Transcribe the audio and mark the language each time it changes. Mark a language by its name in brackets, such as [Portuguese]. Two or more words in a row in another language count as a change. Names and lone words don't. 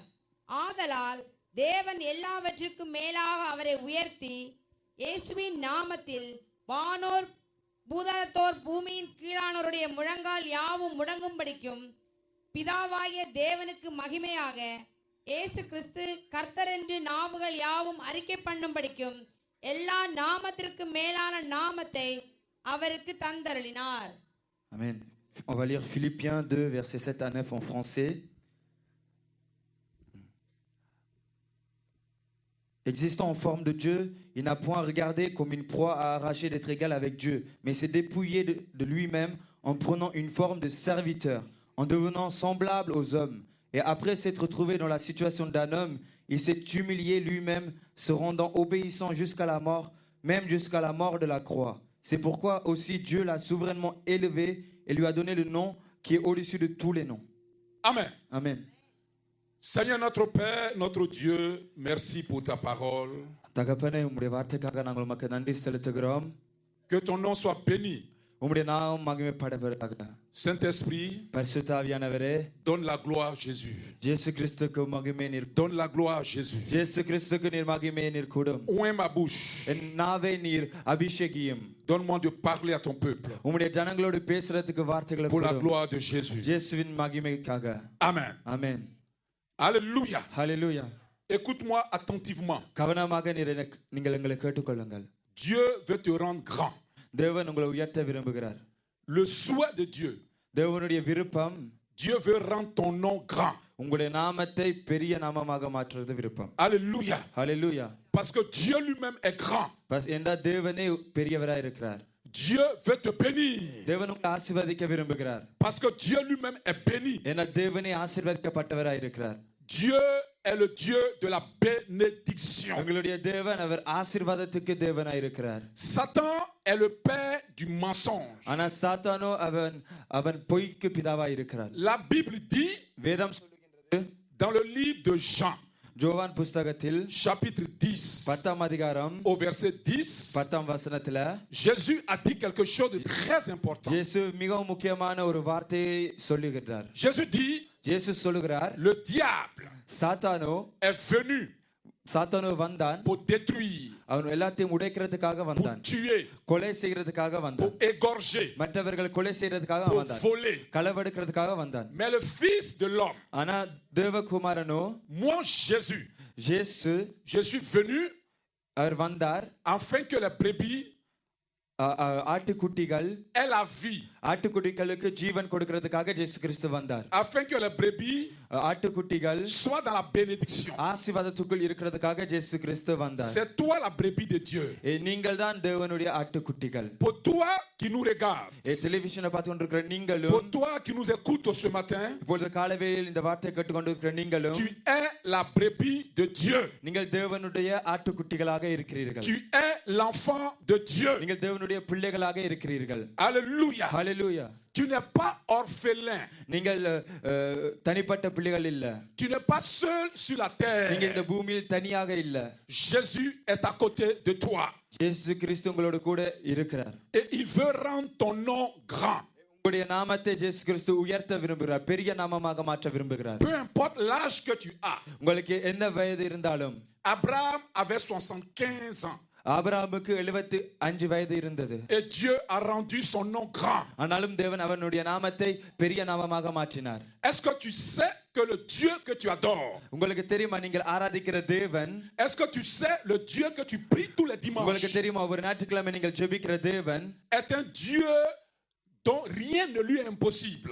[Tamil] ஆதலால் தேவன் எல்லாவற்றுக்கும் மேலாக அவரை உயர்த்தி இயேசுவின் நாமத்தில் வானோர் பூதலத்தோர் பூமியின் கீழானோருடைய முழங்கால் யாவும் முடங்கும்படிக்கும் பிதாவாகிய தேவனுக்கு மகிமையாக இயேசு கிறிஸ்து கர்த்தர் என்று நாவுகள் யாவும் அறிக்கை பண்ணும்படிக்கும் எல்லா நாமத்திற்கு மேலான நாமத்தை அவருக்கு தந்தருளினார். [French] Amen. On va lire Philippiens 2 versets 7 à 9 en français. Existant en forme de Dieu, il n'a point regardé comme une proie à arracher d'être égal avec Dieu, mais s'est dépouillé de lui-même en prenant une forme de serviteur, en devenant semblable aux hommes. Et après s'être trouvé dans la situation d'un homme, il s'est humilié lui-même, se rendant obéissant jusqu'à la mort, même jusqu'à la mort de la croix. C'est pourquoi aussi Dieu l'a souverainement élevé et lui a donné le nom qui est au-dessus de tous les noms. Amen. Amen. Seigneur notre Père, notre Dieu, merci pour ta parole. [Tamil] தகப்பனே, உம்முடைய வார்த்தைக்காக நாங்கள் உமக்கு நன்றி செலுத்துகிறோம். [French] Que ton nom soit béni. [Tamil] உம்முடைய நாமம் மகிமைப்படுவதாக. [French] Saint-Esprit, [Tamil] பரிசுத்த ஆவியானவரே, [French] donne la gloire à Jésus. [Tamil] இயேசு கிறிஸ்துவுக்கு மகிமை நீர். [French] Donne la gloire à Jésus. [Tamil] இயேசு கிறிஸ்துவுக்கு நீர் மகிமை நீர் கொடும். [French] Ouvre ma bouche. [Tamil] என் நாவை நீர் அபிஷேகியும். [French] Donne-moi de parler à ton peuple. [Tamil] உம்முடைய ஜனங்களோடு பேசுறதுக்கு வார்த்தைகளை [French] pour la [Tamil] கொடும். [French] gloire de Jésus. [Tamil] இயேசுவின் மகிமைக்காக. [French] Amen. [Tamil] ஆமென். [French] Alléluia. [Tamil] ஹalleluya. [French] Écoute-moi attentivement. [Tamil] கவனமாக நீங்கள் எங்களை கேட்டுக்கொள்ளுங்கள். [French] Dieu veut te rendre grand. [Tamil] தேவன் உங்களை உயர்த்த விரும்புகிறார். [French] Le souhait de Dieu. [Tamil] தேவனுடைய விருப்பம், [French] Dieu veut rendre ton nom grand. [Tamil] உங்களுடைய நாமத்தை பெரிய நாமமாக மாற்றுறது விருப்பம். [French] Alléluia. [Tamil] ஹalleluya. [French] Parce que Dieu lui-même est grand. [Tamil] ஏண்டா தேவனே பெரியவராய் இருக்கிறார். [French] Dieu veut te bénir. [Tamil] தேவன் உங்களை ஆசீர்வதிக்க விரும்புகிறார். [French] Parce que Dieu lui-même est béni. [Tamil] ஏன்னா தேவனே ஆசீர்வதிக்கப்பட்டவராய் இருக்கிறார். [French] Dieu est le Dieu de la bénédiction. [Tamil] உங்களுடைய தேவன் அவர் ஆசீர்வாதத்துக்கு தேவனாய் இருக்கிறார். [French] Satan est le père du mensonge. [Tamil] ஆனா சாத்தானோ அவன் பொய்க்கு பிதாவாய் இருக்கிறார். [French] La Bible dit [Tamil] வேதம் சொல்லுகின்றது [French] dans le livre de Jean, [Tamil] ஜோவான் புஸ்தகத்தில் [French] chapitre 10, [Tamil] 10ஆம் அதிகாரம் [French] au verset 10, [Tamil] 10ஆம் வசனத்துல [French] Jésus a dit quelque chose de très important. [Tamil] இயேசு மிகவும் முக்கியமான ஒரு வார்த்தையை சொல்லுகிறார். [French] Jésus dit, [Tamil] இயேசு சொல்லுகிறார், [French] le diable [Tamil] சாத்தானோ வந்தான் [French] pour détruire, [Tamil] அவன் எல்லாத்தையும் உடைக்கிறதுக்காக [French] pour [Tamil] வந்தான், [French] tuer, [Tamil] கொலை செய்யறதுக்காக [French] pour [Tamil] வந்தான், [French] égorger, [Tamil] மற்றவர்கள் கொலை செய்யறதுக்காக [French] pour [Tamil] வந்தான், [French] voler. [Tamil] களவெடுக்கிறதுக்காக வந்தான். [French] Mais le Fils de l'homme, [Tamil] ஆனா தேவகுமாரனோ, [French] moi Jésus, je suis venu [Tamil] அவர் வந்தார் [French] afin que les brebis [Tamil] ஆட்டுக்குட்டிகள் [French] aient la vie, [Tamil] ஆட்டுக்குட்டிகளுக்கு ஜீவன் கொடுக்கிறதுக்காக இயேசு கிறிஸ்து வந்தார். [French] afin que les brebis [Tamil] ஆட்டுக்குட்டிகள் [French] soient dans la bénédiction. [Tamil] ஆசீர்வாதத்துக்குள் இருக்கிறதுக்காக இயேசு கிறிஸ்து வந்தார். [French] C'est toi la brebis de Dieu. [Tamil] நீங்கள் தான் தேவனுடைய ஆட்டுக்குட்டிகள். [French] Pour toi qui nous regarde, [Tamil] டெலிவிஷனை பார்த்து கொண்டிருக்கிற [French] pour [Tamil] நீங்களும், [French] toi qui nous écoute ce matin, [Tamil] இப்பொழுது காலைவேளையில் இந்த வார்த்தை கேட்டுக்கொண்டிருக்கிற நீங்களும், [French] tu es la brebis de Dieu. [Tamil] நீங்கள் தேவனுடைய ஆட்டுக்குட்டிகளாக இருக்கிறீர்கள். [French] Tu es l'enfant de Dieu. [Tamil] நீங்கள் தேவனுடைய பிள்ளைகளாக இருக்கிறீர்கள். [French] Alléluia. [Tamil] ஹalleluya. [French] Tu n'es pas orphelin. [Tamil] நீங்கள் தனிப்பட்ட பிள்ளைகள் இல்ல. [French] Tu n'es pas seul sur la terre. [Tamil] நீங்க இந்த பூமியில் தனியாக இல்ல. [French] Jésus est à côté de toi. [Tamil] இயேசு கிறிஸ்து உங்களோடு கூட இருக்கிறார். [French] Et il veut rendre ton nom grand. [Tamil] உங்களுடைய நாமத்தை இயேசு கிறிஸ்து உயர்த்த விரும்புகிறார், பெரிய நாமமாக மாற்ற விரும்புகிறார். [French] Peu importe l'âge que tu as. [Tamil] உங்களுக்கு எந்த வயது இருந்தாலும். [French] Abraham avait 75 ans. [Tamil] ஆபிரகாமுக்கு 75 வயது இருந்தது. [French] Et Dieu a rendu son nom grand. [Tamil] ஆனாலும் தேவன் அவனுடைய நாமத்தை பெரிய நாமமாக மாற்றினார். [French] Est-ce que tu sais que le Dieu que tu adores, [Tamil] உங்களுக்கு தெரியுமா நீங்கள் ஆராதிக்கிற தேவன், [French] est-ce que tu sais le Dieu que tu pries tous les dimanches, [Tamil] உங்களுக்கு தெரியுமா ஒரு ஞாயிற்றுக்கிழமை நீங்கள் ஜெபிக்கிற தேவன் [French] est un Dieu dont rien ne lui est impossible.